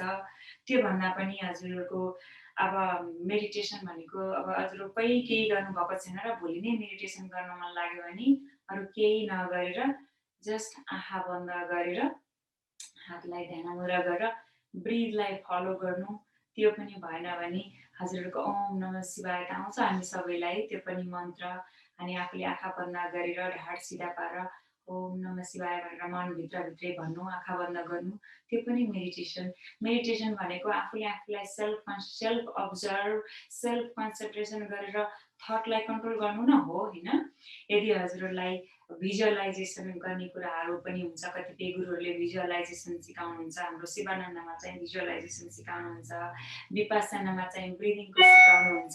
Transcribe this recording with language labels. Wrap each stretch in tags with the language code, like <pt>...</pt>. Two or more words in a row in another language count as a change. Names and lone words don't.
<ne>त्योभन्दा पनि हजुरहरूको अब मेडिटेसन भनेको अब हजुरकै केही गर्नुभएको छैन र भोलि नै मेडिटेसन गर्न मन लाग्यो भने अरू केही नगरेर जस्ट आँखा बन्द गरेर हातलाई ध्यान मुद्रा गरेर</ne> <en>breathलाई follow</en> <ne>गर्नु। त्यो पनि भएन भने हजुरहरूको</ne> <sa>ओम नमः शिवाय</sa> <ne>त आउँछ हामी सबैलाई, त्यो पनि मन्त्र। अनि आफूले आँखा बन्द गरेर ढाड सिधा पारेर</ne> <sa>ओम नमः शिवाय</sa> <ne>भनेर मनभित्रभित्रै भन्नु, आँखा बन्द गर्नु, त्यो पनि मेडिटेसन। मेडिटेसन भनेको आफूले आफूलाई</ne> <en>self observe, self concentration</en> <ne>गरेर</ne> <en>thoughtलाई control</en> <ne>गर्नु न हो होइन। यदि हजुरहरूलाई भिजुअलाइजेसन गर्ने कुराहरू पनि हुन्छ, कतिपय गुरुहरूले भिजुअलाइजेसन सिकाउनुहुन्छ, हाम्रो शिवानन्दमा चाहिँ भिजुअलाइजेसन सिकाउनुहुन्छ, विपासनामा चाहिँ ब्रिदिङको सिकाउनुहुन्छ।</ne>